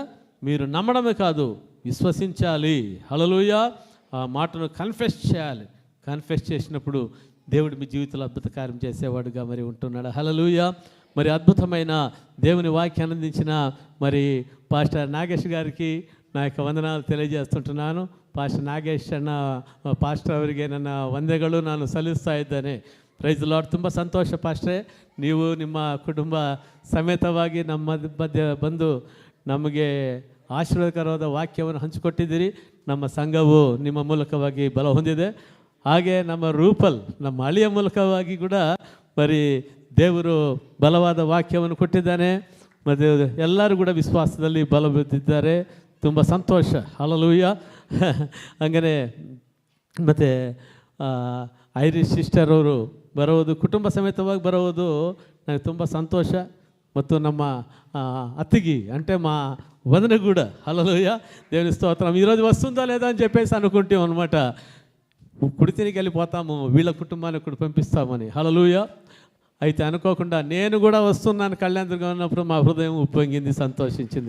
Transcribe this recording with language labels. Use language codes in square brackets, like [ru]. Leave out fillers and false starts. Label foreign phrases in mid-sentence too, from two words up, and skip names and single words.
[te] మీరు నమ్మడమే కాదు, విశ్వసించాలి. హల్లెలూయా. ఆ మాటను కన్ఫెస్ చేయాలి. కన్ఫెస్ చేసినప్పుడు దేవుడు మీ జీవితంలో అద్భుత కార్యం చేసేవాడుగా మరి ఉంటున్నాడు. హల్లెలూయా. మరి అద్భుతమైన దేవుని వాక్యాన్ని అందించిన మరి పాస్టర్ నాగేష్ గారికి నా యొక్క వందనాలు తెలియజేస్తుంటున్నాను. [kn] ಪಾಸ್ಟರ್ ನಾಗೇಶ್ ಅಣ್ಣ ಪಾಸ್ಟರ್ ಅವರಿಗೆ ನನ್ನ ವಂದನೆಗಳು ನಾನು ಸಲ್ಲಿಸ್ತಾ ಇದ್ದೇನೆ. [en] Praise Lord. [kn] ತುಂಬ ಸಂತೋಷ ಪಾಸ್ಟ್ರೆ, ನೀವು ನಿಮ್ಮ ಕುಟುಂಬ ಸಮೇತವಾಗಿ ನಮ್ಮ ಮಧ್ಯೆ ಬಂದು ನಮಗೆ ಆಶೀರ್ವಾದಕರವಾದ ವಾಕ್ಯವನ್ನು ಹಂಚಿಕೊಟ್ಟಿದ್ದೀರಿ. ನಮ್ಮ ಸಂಘವು ನಿಮ್ಮ ಮೂಲಕವಾಗಿ ಬಲ ಹೊಂದಿದೆ. ಹಾಗೆ ನಮ್ಮ ರೂಪಲ್ ನಮ್ಮ ಅಳಿಯ ಮೂಲಕವಾಗಿ ಕೂಡ మరి ದೇವರು ಬಲವಾದ ವಾಕ್ಯವನ್ನು ಕೊಟ್ಟಿದ್ದಾನೆ. ಮತ್ತು ಎಲ್ಲರೂ ಕೂಡ ವಿಶ್ವಾಸದಲ್ಲಿ ಬಲ ಬಿದ್ದಿದ್ದಾರೆ. ತುಂಬ ಸಂತೋಷ. ಹಲ್ಲೆಲೂಯಾ. ಹಂಗನೇ ಮತ್ತು ಐರಿಷ್ ಸಿಸ್ಟರ್ ಅವರು ಬರೋದು ಕುಟುಂಬ ಸಮೇತವಾಗಿ ಬರೋದು ನನಗೆ ತುಂಬ ಸಂತೋಷ. ಮತ್ತು ನಮ್ಮ [te] అతికి అంటే మా వదన కూడా హల్లెలూయా దేవుని స్తోత్రం. ఈరోజు వస్తుందా లేదా అని చెప్పేసి అనుకుంటాం అనమాట. కుడితినికి వెళ్ళిపోతాము, వీళ్ళ కుటుంబానికి కూడా పంపిస్తామని. హల్లెలూయా. అయితే అనుకోకుండా నేను కూడా వస్తున్నాను కళ్యాణదుర్గం ఉన్నప్పుడు మా హృదయం ఉప్పొంగింది, సంతోషించింది.